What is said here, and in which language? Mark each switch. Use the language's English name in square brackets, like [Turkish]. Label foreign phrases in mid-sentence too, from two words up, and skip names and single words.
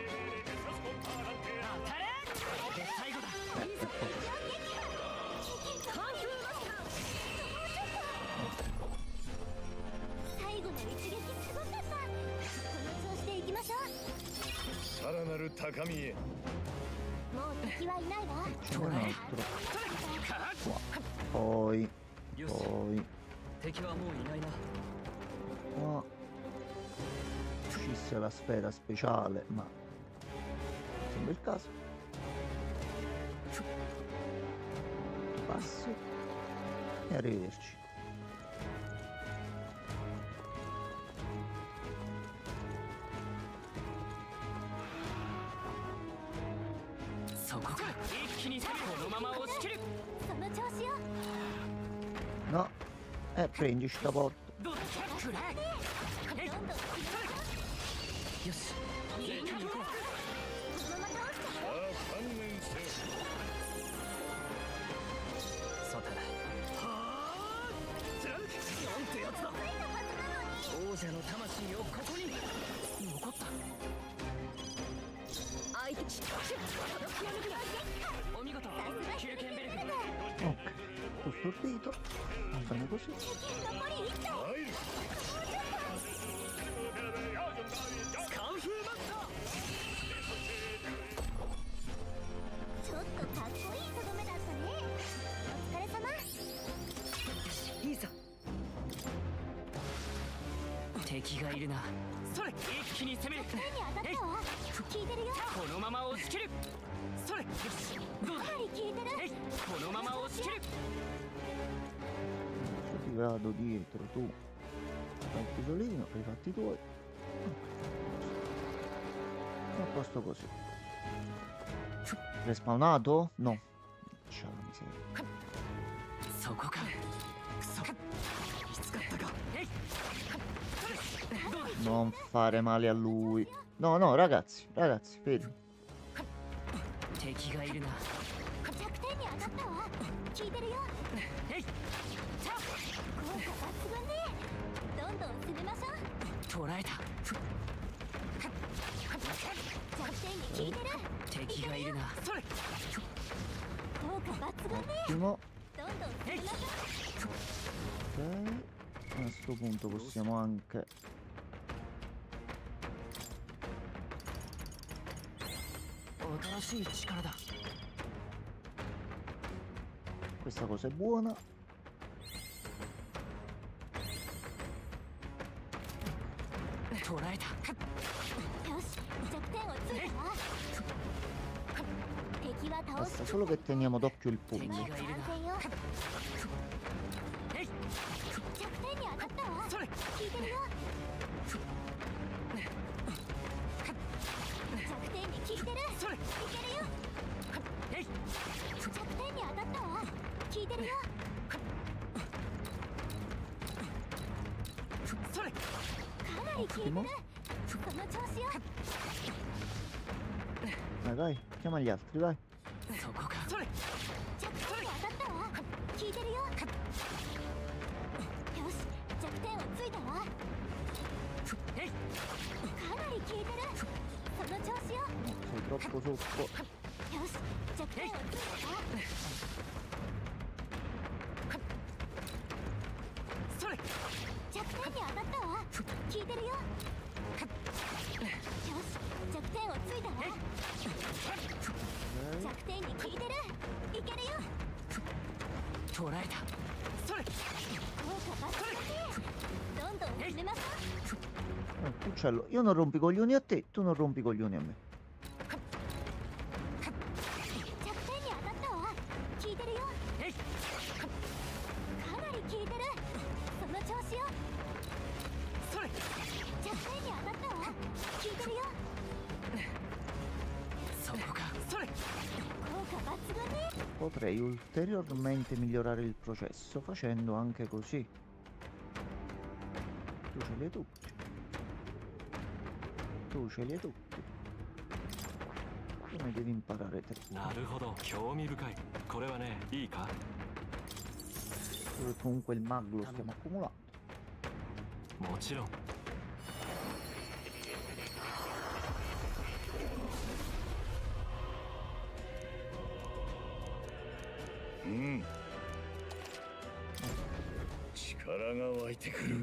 [Japanese] 当たれ。で最後だ。カンフーマスタ最後の一撃すごかった。この調子でいきましょう。さらなる高みへ。もう敵はいないわ。 [Italian] C'è un altro. Poi, [Japanese] よし。 [Italian] poi, [Japanese] 敵はもういないな。 [Italian] qua uscisse la sfera speciale, ma sembra il caso. Passo e arrivederci. [Japanese] そこか。一気に攻め。このまま押し切る。その調子よ。 [Italian] No, prendi sta porta. [Japanese] どうだ。くらえ。どんどん進めましょう。よし。一気に行こう。このまま倒して。さあ観念せよ。さて。はあ。貫く。なんてやつだ。ついたはずなのに。王者の魂をここに。残った。ー。相手し叩き破るな。お見事。キューケンベルグ。 [Italian] Ok, tutto ordito. Va bene così. [Japanese] 残り1体。参る。カンフーマスタちょっとかっこいいとどめだったね。お疲れ様。ー。いいぞ。敵がいるな。それ。一気に攻める。手に当たったわ。効いてるよ。このまま押し切る。それ。よし。どうだ。かなり効いてる。えい。このまま押し切る。 [Italian] Ti vado dietro, tu fai il pisolino, fai i fatti tuoi. A posto così. Respawnato? No. Ciao la miseria. [Japanese] そこか。くそ。きつかったか。えい。どうだ。 [Italian] Non fare male a lui. No, no, ragazzi, fermi. [Japanese] 敵がいるな。弱点に当たったわ。効いてるよ。えい。効果抜群ね。どんどん進めましょう。捕らえた。弱点に効いてる。敵がいるな。それ。効果抜群ね。 [Italian] Ottimo. [Japanese] どんどん進めましょ [Italian] Ok. A questo punto possiamo anche... [Japanese] 新しい力だ。 [Italian] Questa cosa è buona. [Japanese] 捕らえた。う。よし、弱点をついたわ。敵は倒す。 [Italian] Basta solo che teniamo d'occhio il [Japanese] 敵 [Italian] pugno. [Japanese] がいるな。完全よ。えい。弱点に当たったわ。それ。効いてるよ。弱点に効いてる。それ。いけるよ。えい。弱点に当たったわ。効いてるよ。それ。かなり効いてる。その調子よ。 [Italian] Dai, vai, chiama gli altri, vai. [Japanese] そこか。それ。弱点に当たったわ。効いてるよ。よし、弱点をついたわ。えい。かなり効いてる。その調子よ。 [Italian] Sei troppo sotto. [Japanese] よし、弱点をついたわ。それ。弱点に当たったわ。効いてるよ。よし、弱点をついたわ。 [Italian] Ok. [Japanese] 弱点に効いてる。いけるよ。捕らえた。それ。効果抜群ね。どんどん進めましょう。 [Italian] Uccello, io non rompi i coglioni a te, tu non rompi i coglioni a me. [Japanese] 弱点に当たったわ。効いてるよ。えいかなり効いてる。その調子よ。それ弱点に当たったわ。効いてるよ。そこかそれ効果抜群ね。 [Italian] Potrei ulteriormente migliorare il processo facendo anche così. Tu ce li hai tutti. Tu ce li hai tutti. Tu ne devi imparare 3. [Japanese] なるほど、興味深い。これはね、いいか？ [Italian] Comunque il mag lo stiamo accumulando. [Japanese] もちろん。うん。力が湧いてくる。